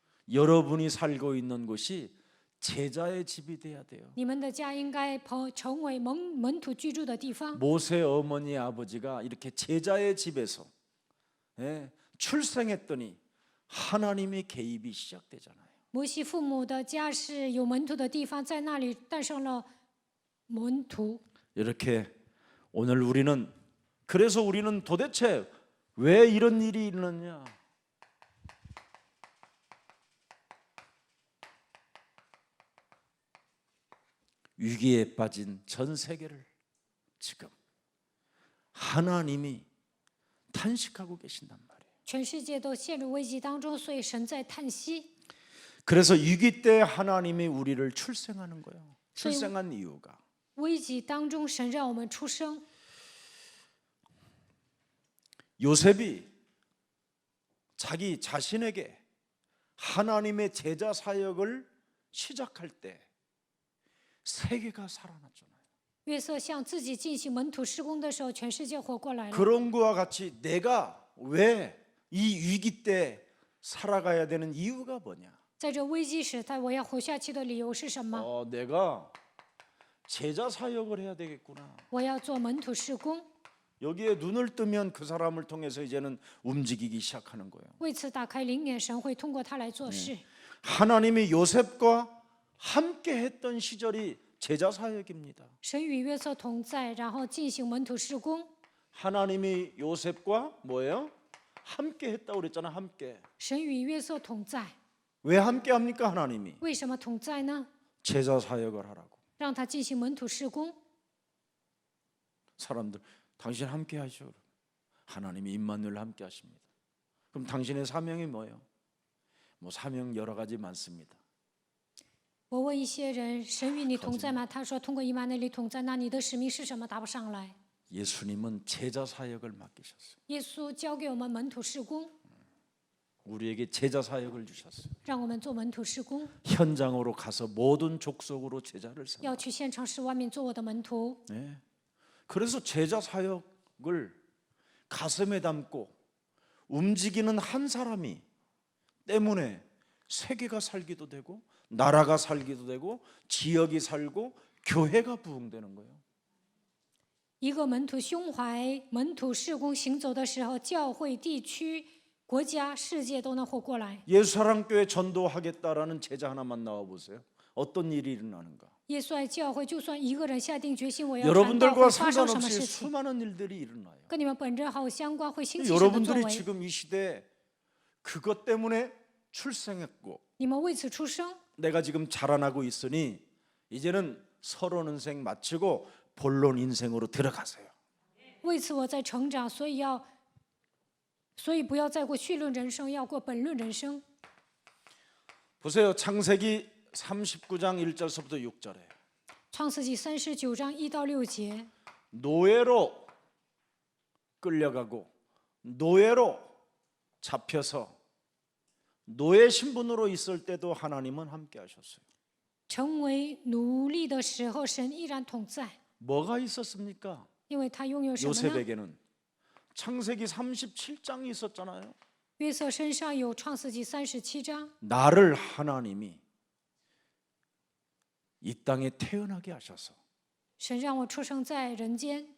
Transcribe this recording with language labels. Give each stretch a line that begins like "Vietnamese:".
Korean: 여러분이 살고 있는 곳이 제자의 집이 돼야 돼요.
Chinese: 你们的家应该成为门徒居住的地方。
Korean: 모세 어머니 아버지가 이렇게 제자의 집에서 출생했더니 하나님의 개입이 시작되잖아요.
Chinese: 摩西父母的家是有门徒的地方，在那里诞生了门徒。
Korean: 이렇게 오늘 우리는 그래서 우리는 도대체 왜 이런 일이 있느냐? 위기에 빠진 전 세계를 지금 하나님이 탄식하고 계신단 말이에요.
Chinese: 全世界都陷入危机当中，所以神在叹息。
Korean: 그래서 위기 때 하나님이 우리를 출생하는 거예요. 출생한 이유가
Chinese: 危机当中，神让我们出生。
Korean: 요셉이 자기 자신에게 하나님의 제자 사역을 시작할 때 세계가 살아났잖아요.
Chinese: 约瑟向自己进行门徒施工的时候，全世界活过来了。
Korean: 그런 거와 같이 내가 왜 이 위기 때 살아가야 되는 이유가 뭐냐?
Chinese: 在这危机时代，我要活下去的理由是什么？
Korean: 내가 제자 사역을 해야 되겠구나.
Chinese: 我要做门徒施工。
Korean: 여기에 눈을 뜨면 그 사람을 통해서 이제는 움직이기 시작하는 거예요.
Chinese: 为此打开灵眼，神会通过他来做事。
Korean: 하나님이 요셉과 함께 했던 시절이 제자 사역입니다.
Chinese: 神与约瑟同在，然后进行门徒施工。
Korean: 하나님이 요셉과 뭐예요? 함께 했다고 그랬잖아. 함께.
Chinese: 神与约瑟同在，
Korean: 왜 함께 합니까? 하나님이
Chinese: 为什么同在呢？
Korean: 제자 사역을 하라고.
Chinese: 让他进行门徒施工。
Korean: 사람들 당신 함께 하시오. 하나님이 임마누엘 함께 하십니다. 그럼 당신의 사명이 뭐예요? 뭐 사명 여러 가지 많습니다.
Chinese: 我问一些人，神与你同在吗？他说通过以马内利同在。那你的使命是什么？答不上来。
Korean: 예수님은 제자 사역을 맡기셨어요.
Chinese: 耶稣交给我们门徒施工，
Korean: 우리에게 제자 사역을 주셨어요.
Chinese: 让我们做门徒施工，
Korean: 현장으로 가서 모든 족속으로 제자를 삼아.
Chinese: 要去现场使万民做我的门徒。
Korean: 네. 그래서 제자 사역을 가슴에 담고 움직이는 한 사람이 때문에 세계가 살기도 되고 나라가 살기도 되고 지역이 살고 교회가 부흥되는 거예요.
Chinese: 一个门徒胸怀门徒事工行走的时候，教会、地区、国家、世界都能活过来。
Korean: 예수사랑교회 전도하겠다라는 제자 하나만 나와 보세요. 어떤 일이 일어나는가?
Chinese: 耶稣爱教会，就算一个人下定决心，我要传道，
Korean: 여러분들과
Chinese: 会发生什么
Korean: 상관없이
Chinese: 事情？
Korean: 수많은 일들이 일어나요.
Chinese: 跟你们本质毫无相关，会兴起什么作
Korean: 여러분들이
Chinese: 为？
Korean: 지금 이 시대에 그것 때문에 출생했고
Chinese: 你们为此出生，
Korean: 내가 지금 자라나고 있으니 이제는 서론 인생 마치고 본론 인생으로 들어가세요.
Chinese: 为此我在成长，所以不要再过绪论人生，要过本论人生。
Korean: 보세요. 창세기 39장 1절서부터 6절에
Chinese: 创世纪39章1到6节，
Korean: 노예로 끌려가고 노예로 잡혀서 노예 신분으로 있을 때도 하나님은 함께 하셨어요.
Chinese: 成为奴隶的时候，神依然同在，
Korean: 뭐가 있었습니까?
Chinese: 因为他拥有什么呢？
Korean: 요셉에게는 창세기 37장이 있었잖아요.
Chinese: 约瑟身上有创世纪37章，
Korean: 나를 하나님이 이 땅에 태어나게 하셔서 神让我出生在人间，